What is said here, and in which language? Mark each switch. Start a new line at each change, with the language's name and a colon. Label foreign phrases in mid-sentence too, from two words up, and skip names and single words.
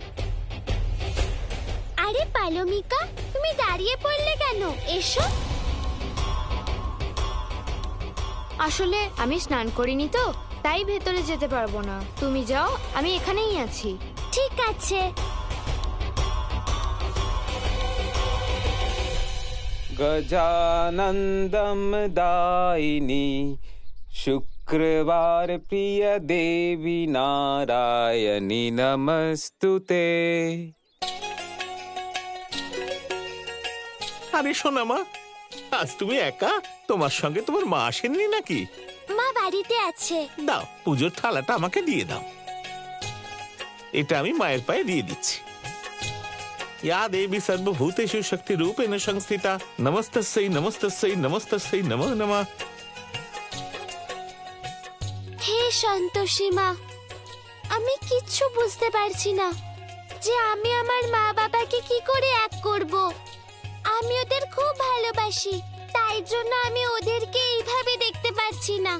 Bangla: আরে পালমিকা, তুমি দাঁড়িয়ে পড়লে কেন? এসো। আসলে আমি স্নান করিনি তো, তাই ভেতরে যেতে পারবো না। তুমি যাও, আমি এখানেই আছি। ঠিক আছে।
Sanskrit: गजानन्दं दायिनी शुक्रवार प्रिय देवी नारायणी नमस्तुते।
Bangla: আরে শোনা মা, আজ তুমি একা? তোমার সঙ্গে তোমার মা আসেননি নাকি? মা বাড়িতে আছে। দাও, পুজোর থালাটা আমাকে দিয়ে দাও। এটা আমি মায়ের পায়ে দিয়ে দিচ্ছি।
Sanskrit: या देवी सर्वभूतेषु शक्ति रूपेण संस्थिता नमस्तस्यै नमस्तस्यै नमस्तस्यै नमो नमः।
Bangla: হে সন্তোষী মা, আমি কিচ্ছু বুঝতে পারছি না যে আমি আমার মা বাবাকে কি করে এক করব। আমি ওদের খুব ভালোবাসি, তাই জন্য আমি ওদেরকে এইভাবে দেখতে পারছি না।